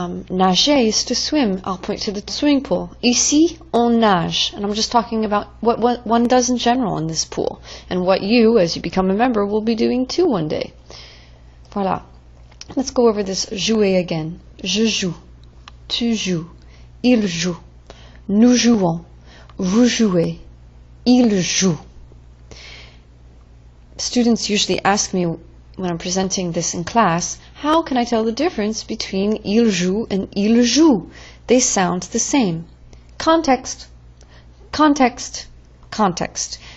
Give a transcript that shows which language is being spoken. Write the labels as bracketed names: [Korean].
[English] Nager is to swim. I'll point to the swimming pool. [French] Ici, on nage. [English] And I'm just talking about what one does in general in this pool, and what you, as you become a member, will be doing too one day. Voilà. Let's go over this jouer again. [French] Je joue. Tu joues. Il joue. Nous jouons. vous jouez, il joue. [English] Students usually ask me when I'm presenting this in class, how can I tell the difference between il joue and il joue? They sound the same. Context, context, context.